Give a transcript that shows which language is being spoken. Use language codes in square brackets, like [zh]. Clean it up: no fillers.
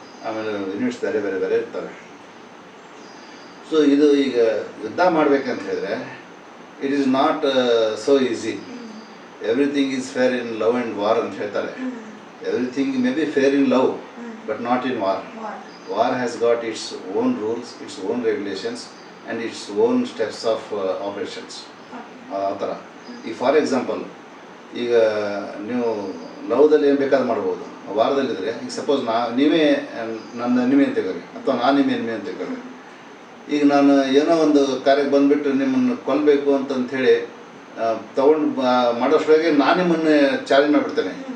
[kn] ಆಮೇಲೆ ಯೂನಿಟ್ಸ್ ಬೇರೆ ಬೇರೆ ಬೇರೆ ಇರ್ತಾರೆ. ಸೊ ಇದು ಈಗ ಯುದ್ಧ ಮಾಡಬೇಕಂತ ಹೇಳಿದ್ರೆ [en] It is not so easy. Everything is fair in love and war [kn] ಅಂತ ಹೇಳ್ತಾರೆ. [en] Everything may be fair in love but not in war. War has got its own rules, its own regulations and its own steps of operations. [kn] ಆ ಥರ. ಈಗ for example ಈಗ ನೀವು ಲವ್ದಲ್ಲಿ ಏನು ಬೇಕಾದ್ರೂ ಮಾಡ್ಬೋದು. ವಾರದಲ್ಲಿದ್ದರೆ ಈಗ ಸಪೋಸ್ ನೀವೇ ನನ್ನ ಎನಿಮಿ ಅಂತ ತಿಳ್ಕೊಳ್ಳಿ, ಅಥವಾ ನಾನು ನಿಮ್ಮ ಎನಿಮಿ ಅಂತ ತಿಳ್ಕೊಳ್ಳಿ. ಈಗ ನಾನು ಏನೋ ಒಂದು ಕಾರ್ಯಕ್ಕೆ ಬಂದುಬಿಟ್ಟು ನಿಮ್ಮನ್ನು ಕೊಲ್ಲಬೇಕು ಅಂತಂಥೇಳಿ ತೊಗೊಂಡು ಮಾಡೋಷ್ಟೊಳಗೆ ನಾನು ನಿಮ್ಮನ್ನು ಚಾಲೆಂಜ್ ಮಾಡಿಬಿಡ್ತೇನೆ.